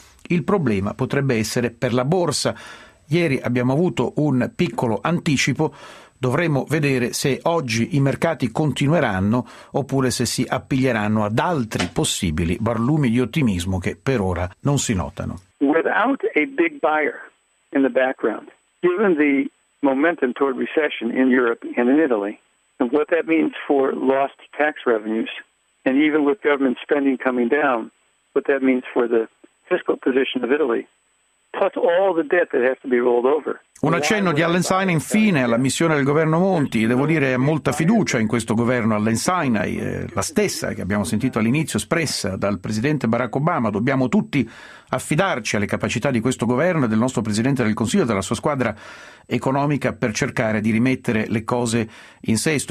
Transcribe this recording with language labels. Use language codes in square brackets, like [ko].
[it] Il problema potrebbe essere per la borsa. Ieri abbiamo avuto un piccolo anticipo, dovremo vedere se oggi i mercati continueranno oppure se si appiglieranno ad altri possibili barlumi di ottimismo che per ora non si notano. [en] Without a big buyer in the background, given the momentum toward recession in Europe and in Italy, and what that means for lost tax revenues, and even with government spending coming down, what that means for the fiscal position of Italy, plus all the debt that has to be rolled over. [it] Un accenno di Allen Sinai infine alla missione del governo Monti. Devo dire che ha molta fiducia in questo governo Allen Sinai, la stessa che abbiamo sentito all'inizio espressa dal presidente Barack Obama. Dobbiamo tutti affidarci alle capacità di questo governo e del nostro presidente del Consiglio e della sua squadra economica per cercare di rimettere le cose in sesto.